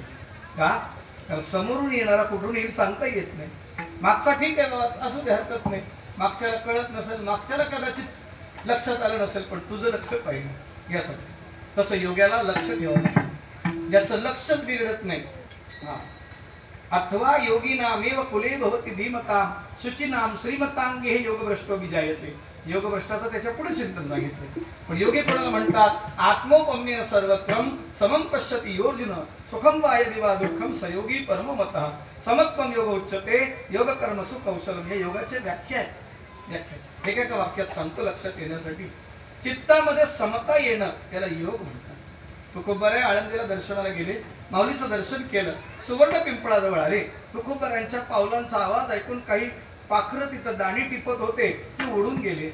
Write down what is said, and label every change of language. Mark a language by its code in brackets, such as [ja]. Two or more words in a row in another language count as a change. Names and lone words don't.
[mr] का? कारण समोरून येणारा कुठून येईल सांगता येत नाही. मागचा ठीक आहे बाबा, असू दे, हरकत नाही. मागच्याला कळत नसेल, मागच्याला कदाचित लक्षात आलं नसेल, पण तुझं लक्ष पाहिजे यासाठी. तसं योग्याला लक्ष ठेवावं लागतं, ज्याचं लक्षच बिघडत नाही. [sa] अथवा योगी नामेव कुले भवती धीमताम शुचिनाम श्रीमतांगे हे योगभ्रष्टो विजायते. [mr] योगभ्रष्टाचं त्याच्या पुढे चिंतन सांगितलं. पण योगी कोणाला म्हणतात? [sa] आत्मोपम्येन सर्वत्रम समं पश्यति योर्जुन सुखम वा यदि वा दुःखम सयोगी परममतः समत्वम योग उच्यते योग कर्मसु कौशलम. [mr] हे योगाचे व्याख्या आहे. एका वाक्यात सांगतो लक्षात येण्यासाठी. चित्तामध्ये समता येणं त्याला योग म्हणतात. तुकोबाराय आळंदीला दर्शनाला गेले, माऊलीचं दर्शन केलं, सुवर्ण पिंपळाजवळ आले. तुकोबारायांच्या पावलांचा आवाज ऐकून काही पाखरं तिथं दाणी टिपत होते, ते उडून गेले.